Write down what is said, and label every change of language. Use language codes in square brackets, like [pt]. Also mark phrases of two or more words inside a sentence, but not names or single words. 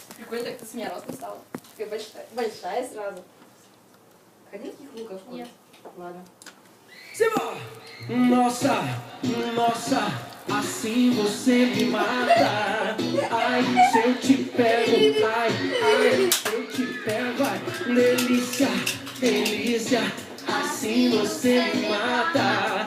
[ru] Прикольно, так ты с меня ростом стала. Такая большая сразу. Хотя никаких луков? Нет. Ладно. [pt] Nossa, nossa, assim você me mata. Ai, se eu te pego, ai, ai, eu te pego, ai, delícia, delícia, assim você me mata.